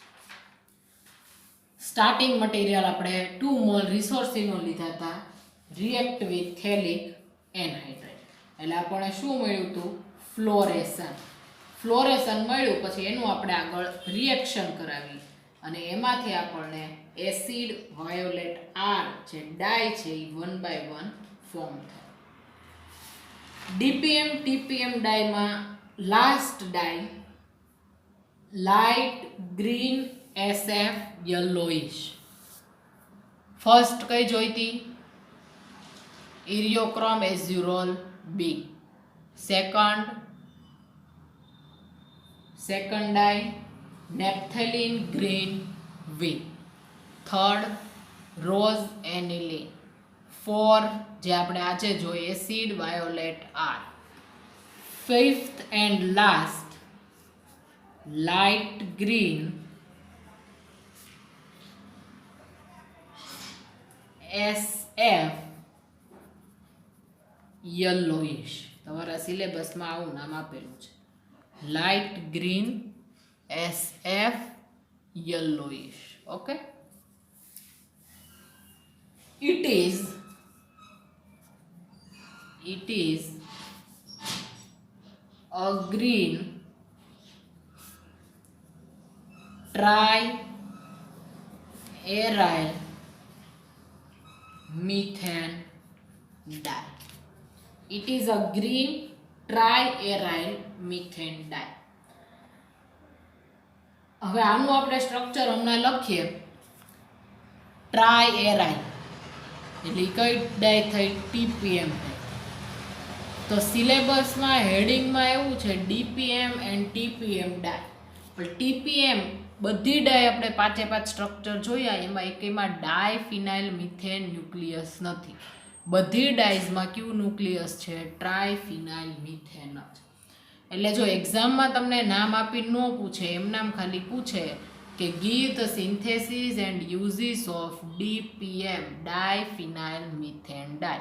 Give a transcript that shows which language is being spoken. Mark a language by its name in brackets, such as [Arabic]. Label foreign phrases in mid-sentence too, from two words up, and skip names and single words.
[English] starting material [Gujarati] આપણે 2 મોલ રિસોર્સિનો લીધા હતા [English] react with [Gujarati] થેલિક એનહાઇડ્રેટ એટલે આપણને શું મળ્યું હતું ફ્લોરેશન મળ્યું પછી એનું આપણે આગળ રિએક્શન કરાવી અને એમાંથી આપણને એસિડ વાયોલેટ R જે ડાય છે એ 1 by 1 ફોર્મ થાય ડીપીએમ ટીપીએમ ડાયમાં [English] last dye Light Green SF yellowish first [Gujarati] કઈ જોઈતી [English] Eriochrome Azurol B second die naphthalene green V third rose aniline 4 [Gujarati] જે આપણે આજે જોઈએ [English] એસિડ વાયોલેટ R fifth and last [Gujarati] light green SF yellowish તમારા સિલેબસમાં આવું નામ આપેલું છે લાઇટ ગ્રીન SF yellowish ઓકે [English] it is a green tri-aryl methane dye. It is a green tri-aryl methane dye. [Gujarati] હવે આનું આપણે સ્ટ્રક્ચર હમણાં લખીએ ટ્રાય-એરાઇલ એટલે કઈ ડાય થઈ TPM તો સિલેબસમાં હેડિંગમાં એવું છે DPM એન્ડ TPM ડાય પણ TPM બધી ડાય આપણે 5 સ્ટ્રક્ચર જોયા એમાં એકેમાં [English] diphenyl methane nucleus [Gujarati] નથી બધી ડાઇઝમાં કયું ન્યુક્લિયસ છે [English] triphenyl methane [Gujarati] જ એટલે જો એક્ઝામમાં તમને નામ આપી ન પૂછે એમ નામ ખાલી પૂછે કે [English] give the synthesis and uses of DPM diphenyl methane dye.